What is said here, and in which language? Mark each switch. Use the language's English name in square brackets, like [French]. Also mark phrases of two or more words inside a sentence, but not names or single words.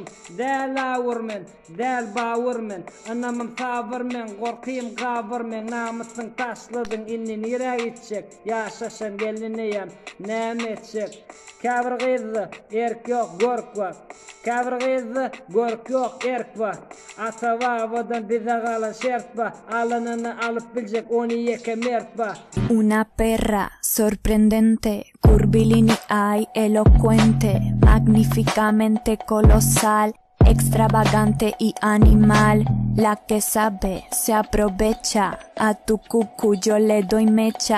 [Turkmen] Däl awurmen, däl bawurmen, anamym sabyrmen, gorkym gawyrmen, namysyň taşladyň inni nire gitjek, ýaşaşan gelineyem, näme etjek? Käbir gyzy, erk ýok, gork bar. Käbir gyzy, gork ýok, erk bar. Ata babadan bize galan şert bar, alanyny alyp biljek, ony ýeke mert bar. [Spanish] Una perra sorprendente, curvilínea y elocuente, magníficamente colosal, extravagante y animal. La que sabe se aprovecha, a tu cucu yo le doy mecha.